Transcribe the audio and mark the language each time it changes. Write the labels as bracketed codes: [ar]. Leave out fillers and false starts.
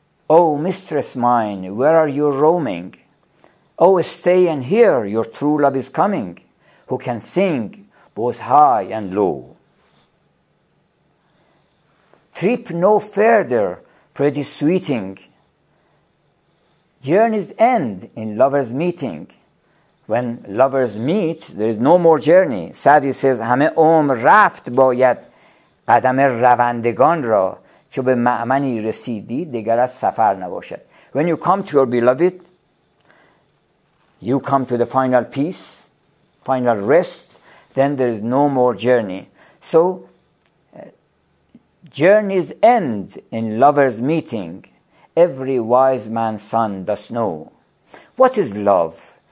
[en] "Oh, mistress mine, where are you roaming? Oh, stay and hear, your true love is coming, who can sing both high and low. Trip no further, pretty sweeting, journeys end in lovers' meeting." When lovers meet, there is no more journey. Sa'di says, [fa] "همه عمر رفت باید قدم روندگان را، چو به مأمنی رسیدی دگر از سفر نباشد." [en] When you come to your beloved, you come to the final peace, final rest, then there is no more journey. So, journeys end in lovers' meeting. Every wise man's son does know. What is love?